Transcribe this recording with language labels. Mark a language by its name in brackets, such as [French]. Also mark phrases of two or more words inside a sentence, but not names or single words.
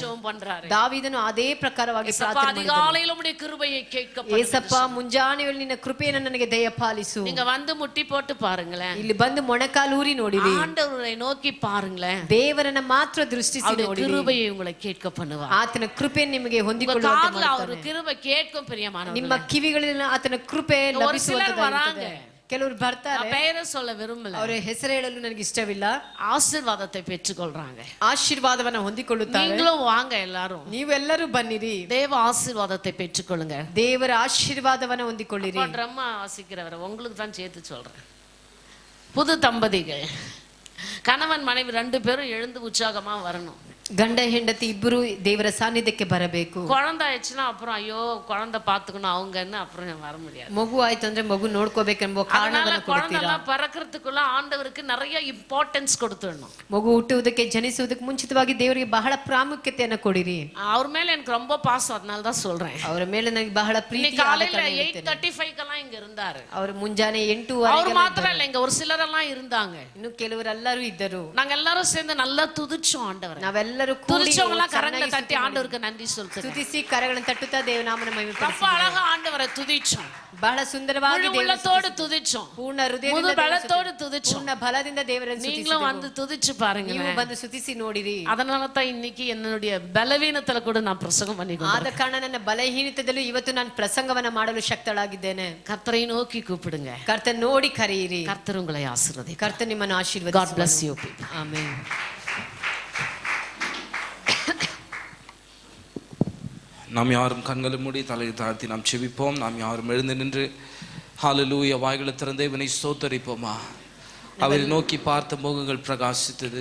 [Tamil] ಜೆபம் பண்றாரு. [Kannada] ದಾವೀದನು ಅದೇ ಪ್ರಕಾರವಾಗಿ ಪ್ರಾರ್ಥನೆ ಮಾಡಿದನು. [Tamil] அதிகாலையில உம்முடைய கிருபையை கேட்க பண்ணுங்க. [Kannada] ಏಸಪ್ಪ ಮುಂಜಾನೆ ವೇಳೆ ನಿನ್ನ ಕೃಪೆಯನ್ನು ನನಗೆ ದಯಪಾಲಿಸು. [Tamil] நீங்க வந்து ಮುಟ್ಟಿ போட்டு பாருங்களேன். [Kannada] ಇಲ್ಲಿ ಬಂದು ಮೊಣಕಾಲೂರಿ ನೋಡಿರಿ. [Tamil] ஆண்டவரை நோக்கி பாருங்களேன். [Kannada] ದೇವರನ್ನ ಮಾತ್ರ ದೃಷ್ಟಿಸಿ ನೋಡಿರಿ. [Tamil] கிருபையை உங்களை கேட்க பண்ணுவார். [Kannada] ಆತನ ಕೃಪೆ ನಿಮಗೆ ಹೊಂದಿಕೊಳ್ಳುವಂತೆ ಮಾಡ್ತಾನೆ. [Tamil] அவர் கிருபை கேட்கும் பிரியமானவர்களே. [Kannada] ನಿಮ್ಮ ಕಿವಿಗಳಲ್ಲಿ ಆತನ ಕೃಪೆ ಲಭಿಸುವಂತದ್ದಾಗಿದೆ. ಕೆಲವರು ಬರ್ತಾರೆ, [Tamil] பெயரை சொல்ல விரும்பல, [Kannada] ಅವರ ಹೆಸರು ಹೇಳಲು ನನಗೆ ಇಷ್ಟವಿಲ್ಲ, [Tamil] ஆசீர்வாதத்தை பெற்றுக்கொள்றாங்க, [Kannada] ಆಶೀರ್ವಾದವನ್ನ ಹೊಂದಿಕೊಳ್ಳುತ್ತಾರೆ. [Tamil] நீங்களும் வாங்க எல்லாரும், [Kannada] ನೀವೆಲ್ಲರೂ ಬನ್ನಿರಿ, [Tamil] தேவ ஆசீர்வாதத்தை பெற்றுக்கொள்ளுங்க, [Kannada] ದೇವರ ಆಶೀರ್ವಾದವನ್ನ ಹೊಂದಿಕೊಳ್ಳಿರಿ. [Tamil] ட்ரம்மா வாசிக்கிறவர் உங்களுக்கு தான் சேர்த்து சொல்றேன். புது தம்பதிகள் கணவன் மனைவி 2 பேரும் எழுந்து உற்சாகமா வரணும். [Kannada] ಗಂಡ ಹೆಂಡತಿ ಇಬ್ಬರು ದೇವರ ಸಾನ್ನಿಧ್ಯಕ್ಕೆ ಬರಬೇಕು. [Tamil] குழந்தை ஆயிடுச்சுன்னா அப்புறம் ஐயோ குழந்தை பாத்துக்கணும் அவங்கன்னு அப்புறம் வர முடியாது. [Kannada] ಮಗು ಆಯ್ತು ಅಂದ್ರೆ ಮಗು ನೋಡ್ಕೋಬೇಕೆಂಬ ಕಾರಣವನ್ನು ಕೊಡ್ತೀರಾ. [Tamil] பறக்கிறதுக்குள்ள ஆண்டவருக்கு நிறைய ಇಂಪಾರ್ಟೆನ್ಸ್ கொடுத்துடணும். [Kannada] ಮಗು ಹುಟ್ಟುವುದಕ್ಕೆ ಜನಿಸುವುದಕ್ಕೆ ಮುಂಚಿತವಾಗಿ ದೇವರಿಗೆ ಬಹಳ ಪ್ರಾಮುಖ್ಯತೆಯನ್ನು ಕೊಡಿರಿ. ಅವ್ರ ಮೇಲೆ [Tamil] எனக்கு ரொம்ப பாசம், அதனால தான் சொல்றேன். [Kannada] ಅವರ ಮೇಲೆ ನನಗೆ ಬಹಳ ಪ್ರೀತಿ. [Tamil] காலையில 8:35க்கெல்லாம் இங்க இருந்தாரு. [Kannada] ಅವರು ಮುಂಜಾನೆ 8 [Tamil] அவர் மாத்திரம் இல்ல, இங்க ஒரு சிலரெல்லாம் இருந்தாங்க. [Kannada] ಇನ್ನು ಕೆಲವರೆಲ್ಲರೂ ಇದ್ದರು. [Tamil] நாங்க எல்லாரும் சேர்ந்து நல்லா துதிச்சோம் ஆண்டவரை. [Kannada] ನಾವೆಲ್ಲರೂ ಕೂಡಿ [Tamil] துதிச்சவங்கள கரங்களை தட்டி ஆண்டவருக்கு நன்றி சொல்லுங்க. [Kannada] ಸ್ತುತಿಸಿ ಕರಗಳನ್ನು ತಟ್ಟುತ್ತಾ ದೇವನಾಮನ ಮಹಿಮೆಪಡಿಸಿ. [Tamil] ரொம்ப அழகா ஆண்டவரை துதிச்சோம். [Kannada] ಬಹಳ ಸುಂದರವಾಗಿ [Tamil] உள்ளத்தோடு துதிச்சோம். [Kannada] ಪೂರ್ಣ ಹೃದಯದಿಂದ [Tamil] முழு பலத்தோடு துதிச்சோம். [Kannada] ಪೂರ್ಣ ಬಲದಿಂದ ದೇವರನ್ನು ಸ್ತುತಿಸಿದೆವು. [Tamil] நீங்களும் வந்து துதிச்சு பாருங்க. [Kannada] ನೀವು ಬಂದು ಸ್ತುತಿಸಿ ನೋಡಿರಿ. [Tamil] அதனால தான் இன்னைக்கு என்னுடைய பலவீனத்துல கூட நான் பிரசங்கம் பண்ணிக்கிறேன். [Kannada] ಆದ ಕಾರಣ ನನ್ನ ಬಲಹೀನತೆಯಲ್ಲೂ ಇವತ್ತು ನಾನು ಪ್ರಸಂಗವನ್ನ ಮಾಡಲು ಶಕ್ತಳಾಗಿದ್ದೇನೆ. [Tamil] கர்த்தரை நோக்கி கூப்பிடுங்க. [Kannada] ಕರ್ತನ ನೋಡಿ ಕರೆಯಿರಿ. [Tamil] கர்த்தர் உங்களை ஆசீர்வதிப்பார். [Kannada] ಕರ್ತನ ನಿಮ್ಮನ್ನು ಆಶೀರ್ವದಿಸುವನು. [English] God bless you people. [Kannada] ಆಮೆನ್. [Tamil] நாம் யாரும் கண்களை மூடி தலையை தாழ்த்தி நாம் செபிப்போம். நாம் யாரும் எழுந்து நின்று ஹல்லேலூயா வாய்களை திறந்து தேவனை ஸ்தோத்தரிப்போமா. அவரை நோக்கி பார்த்த முகங்கள் பிரகாசித்தது.